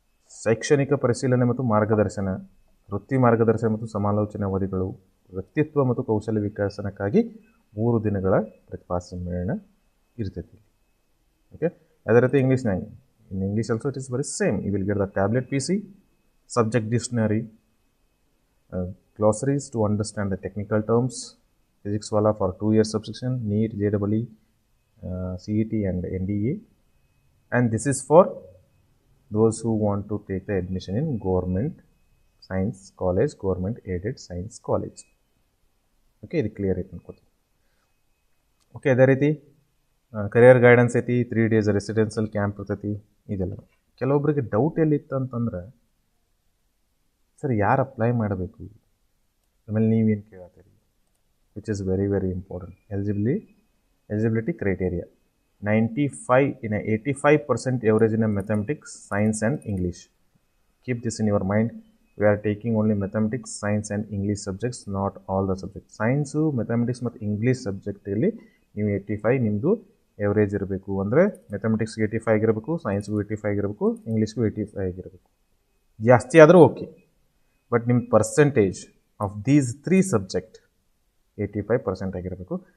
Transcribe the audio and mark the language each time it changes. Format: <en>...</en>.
<kn>ಶೈಕ್ಷಣಿಕ ಪರಿಶೀಲನೆ ಮತ್ತು ಮಾರ್ಗದರ್ಶನ, ವೃತ್ತಿ ಮಾರ್ಗದರ್ಶನ ಮತ್ತು ಸಮಾಲೋಚನೆ ಅವಧಿಗಳು, ವ್ಯಕ್ತಿತ್ವ ಮತ್ತು ಕೌಶಲ್ಯ ವಿಕಸನಕ್ಕಾಗಿ 3 ದಿನಗಳ ಪ್ರತಿಭಾ ಸಮ್ಮೇಳನ ಇರ್ತೈತಿ.</kn> <en>okay,</en> <kn>ಅದೇ ರೀತಿ ಇಂಗ್ಲೀಷ್ನಾಗ,</kn> <en>In English also it is very same. You will get the tablet PC, subject dictionary, glossaries to understand the technical terms, physics for 2 years subscription, NEET, JEE, CET and NDA, and this is for those who want to take the admission in government science college, government aided science college.</en> <kn>Okay, ಇದು clear ಐತೆ ಅನ್ಕೋತೀನಿ. Okay, ಅದೇ ರೀತಿ career guidance ಐತಿ, 3 days residential camp ಇರ್ತೈತಿ. ಇದೆಲ್ಲ ಕೆಲವೊಬ್ಬರಿಗೆ doubt ಎಲ್ಲಿತ್ತು ಅಂತಂದ್ರೆ, ಸರ್ ಯಾರು ಅಪ್ಲೈ ಮಾಡಬೇಕು, ಆಮೇಲೆ ನೀವೇನು ಕೇಳತ್ತೀರಿ,</kn> <en>Which is very very important. Eligibility criteria 85% average in mathematics, science and English. Keep this in your mind. We are taking only mathematics, science and English subjects, not all the subjects.</en> <kn>Science, mathematics ಮತ್ತು English ಸಬ್ಜೆಕ್ಟಲ್ಲಿ ನೀವು 85 ನಿಮ್ಮದು average ಇರಬೇಕು. ಅಂದರೆ ಮ್ಯಾಥಮೆಟಿಕ್ಸ್ಗೆ 85 ಆಗಿರಬೇಕು, ಸೈನ್ಸ್ಗೂ 85 ಆಗಿರಬೇಕು, ಇಂಗ್ಲೀಷ್ಗೂ 85 ಆಗಿರಬೇಕು. ಜಾಸ್ತಿ ಆದರೂ ಓಕೆ, ಬಟ್ ನಿಮ್ಮ</kn> <en>percentage of these 3 subject</en> <kn>85% ಆಗಿರಬೇಕು.</kn>